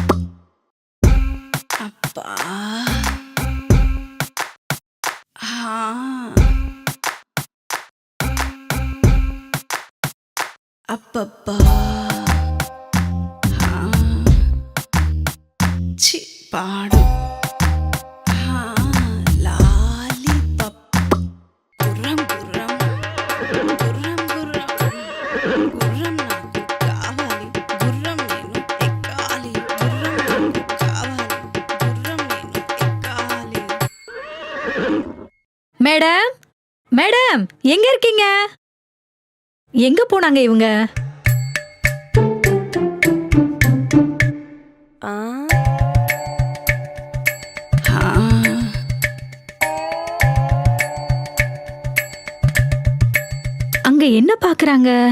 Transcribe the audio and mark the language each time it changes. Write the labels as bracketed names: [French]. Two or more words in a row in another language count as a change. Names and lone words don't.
[Tamil] அப்பா அப்பப்பா பாடு லாலிபப். [Telugu] గుర్రం గుర్రం గుర్రం గుర్రం నాకు కావాలి, గుర్రం నేను ఎక్కాలి, గుర్రం నాకు కావాలి, గుర్రం నేను ఎక్కాలి. [Tamil] மேடம் மேடம், எங்க இருக்கீங்க? எங்க போனாங்க இவங்க? அங்க என்ன பாக்குறாங்க?